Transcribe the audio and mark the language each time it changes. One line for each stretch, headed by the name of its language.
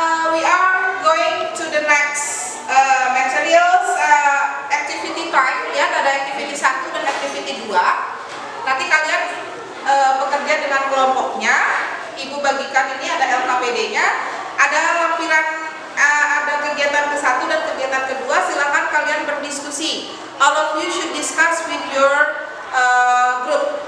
English: We are going to the next materials activity time
Indonesian: ya, ada activity 1 dan activity 2. Nanti kalian bekerja dengan kelompoknya. Ibu bagikan ini ada LKPD-nya, ada lampiran, ada kegiatan ke-1 dan kegiatan kedua. Silakan kalian berdiskusi.
English: All of you should discuss with your group.